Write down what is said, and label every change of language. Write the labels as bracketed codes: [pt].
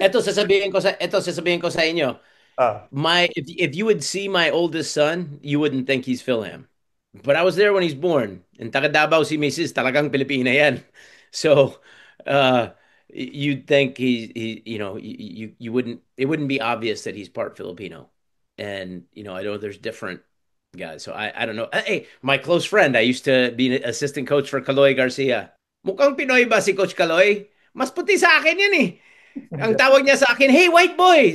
[tl] ito sasabihin ko sa inyo. Ah. [en] If you would see my oldest son, you wouldn't think he's Philham. But I was there when he's born. In [tl] taga Davao si Mrs. talagang Pilipina yan. [en] So you'd think you wouldn't, it wouldn't be obvious that he's part Filipino. And I know there's different guys. So I don't know. Hey, my close friend, I used to be an assistant coach for Kaloy Garcia. [tl] Mukhang Pinoy ba si Coach Kaloy? Mas puti sa akin yan eh. Ang tawag niya sa akin, [en] hey white boy.